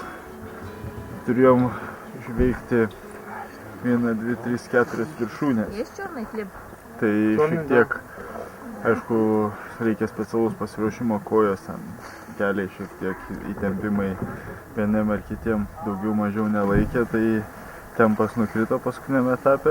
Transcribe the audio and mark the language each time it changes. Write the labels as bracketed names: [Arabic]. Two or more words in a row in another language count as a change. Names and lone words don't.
[Lithuanian] Turėjom išveikti 1, 2, 3, 4 viršūnės. [Russian] Есть черный хлеб? [Lithuanian] Tai šiek tiek, aišku, reikia specialus pasiruošimo, kojos, keliai šiek tiek įtempimai vieniem ar kitiem daugiau mažiau nelaikė, tai tempas nukrito paskutiniame etape.